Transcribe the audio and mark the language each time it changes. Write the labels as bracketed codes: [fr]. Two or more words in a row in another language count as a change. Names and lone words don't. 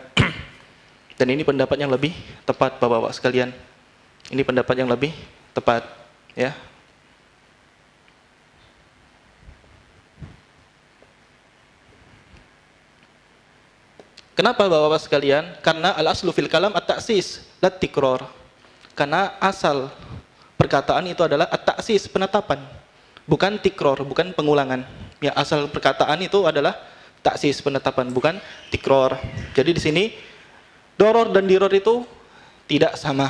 [id] Dan ini pendapat yang lebih tepat, Bapak-bapak sekalian. Ini pendapat yang lebih tepat, ya. Kenapa Bapak-bapak sekalian? [ar] Karena al-aslu fil kalam at-ta'sis, la tikror. [id] Karena asal perkataan itu adalah [ar] at-ta'sis, [id] penetapan. Bukan tikror, bukan pengulangan. Ya, asal perkataan itu adalah ta'sis, penetapan, bukan tikror. Jadi di sini doror dan diror itu tidak sama.